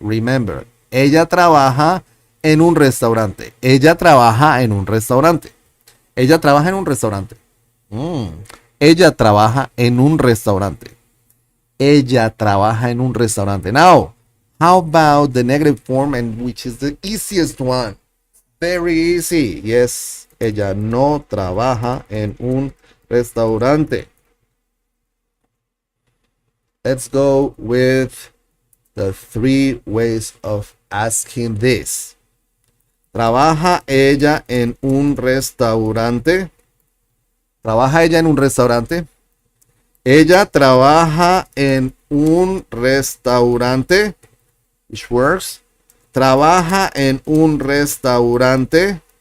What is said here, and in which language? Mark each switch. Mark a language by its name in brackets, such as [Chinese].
[Spanish] Remember, ella trabaja en un restaurante. Ella trabaja en un restaurante. Ella trabaja en un restaurante. Ella trabaja en un restaurante. Ella trabaja en un restaurante. [English] Now, how about the negative form, and which is the easiest one? Very easy. Yes, [Spanish] ella no trabaja en un restaurante. [English] Let's go with the 3 ways of asking this. [Spanish] ¿Trabaja ella en un restaurante? ¿Trabaja ella en un restaurante? Ella trabaja en un restaurante. [English] Which works. [Spanish] Trabaja en un restaurante.